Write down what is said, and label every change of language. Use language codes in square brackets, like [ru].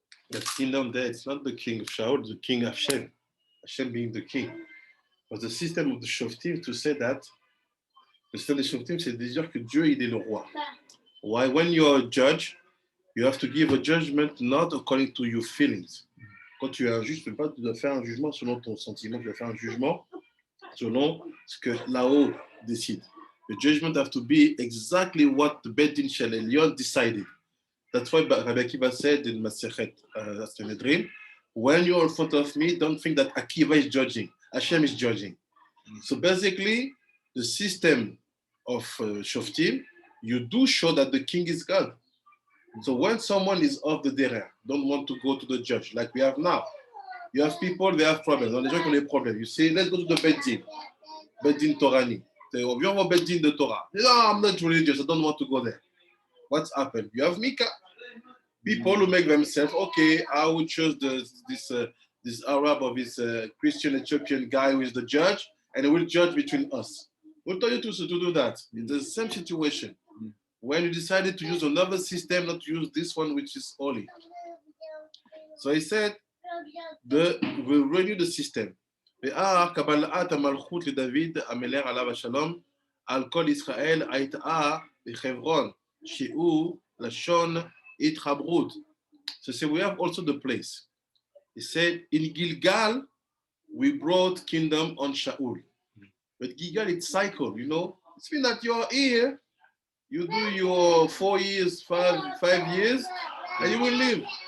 [en] The kingdom there, it's not the king of Shaul, the king of Hashem. Hashem being the king. But the system of the Shoftim to say that, [fr] le système des Shoftim, c'est de dire que Dieu, il est le roi. [en] Why? When you're a judge, you have to give a judgment not according to your feelings. [fr] Quand tu es un juge, tu dois faire un jugement selon ton sentiment, tu dois faire un jugement selon ce que là-haut décide. [en] The judgment have to be exactly what the Beit Din Shel Elyon decided. That's why Rabbi Akiva said in Masechet Sanhedrin, when you're in front of me, don't think that Akiva is judging. Hashem is judging. So basically, the system of Shoftim, you do show that the king is God. So when someone is off the derrière, don't want to go to the judge, like we have now, you have people, they have problems. [fr] Les gens qui ont des problèmes. [en] You say, let's go to the Beit Din Torani. [fr] On vient au Beit Din de Torah. [en] No, I'm not religious, I don't want to go there. What's happened? You have Micah. People who make themselves, okay, I will choose this Arab or this Christian Ethiopian guy who is the judge, and he will judge between us. We'll tell you to do that. It's the same situation. When you decided to use another system, not to use this one, which is holy. So he said, we'll renew the system. [he] ואה קבלת המלכות לדוד המלך עליו השלום על כל ישראל הייתה בחברון שהוא לשון התחברות. [en] So we have also the place. He said in Gilgal we brought kingdom on Shaul. But Gilgal it's cycle, you know. It's mean that you're here, you do your 4 years, 5 years, and you will leave.